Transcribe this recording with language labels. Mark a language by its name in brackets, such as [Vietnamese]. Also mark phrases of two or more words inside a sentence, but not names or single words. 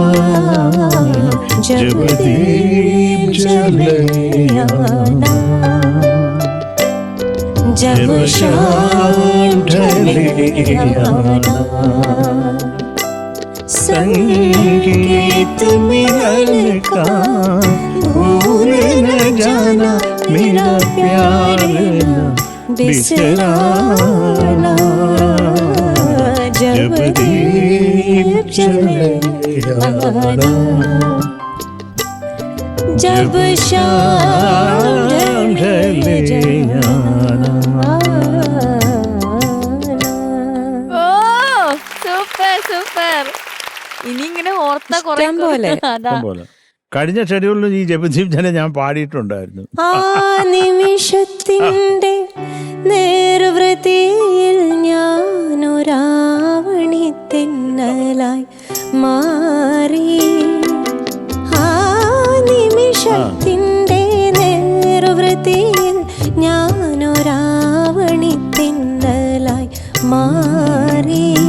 [Hindi] जब दीप जले आना, जब शाम ढले आना, संगीत मिलन का भूल न जाना, मेरा प्यार न बिसराना, जब दीप जले आना, जब शाम ढले आना. [Malayalam] ഓ [English] super super. [Malayalam] ഇനി ഇങ്ങനെ ഓർത്ത കുറെ ഇഷ്ടം പോലെ. അതാ പോലെ കഴിഞ്ഞ ഷെഡ്യൂളിൽ ഈ ജപദീപ് ജന ഞാൻ പാടിയിട്ടുണ്ടായിരുന്നു. ആ നിമിഷത്തിന്റെ നേർവൃത്തിയിൽ ഞാനൊരാവണി തെന്നലായി മാറി, ആ നിമിഷത്തിന്റെ നേർവൃത്തിയിൽ ഞാനൊരാവണി തെന്നലായി മാറി,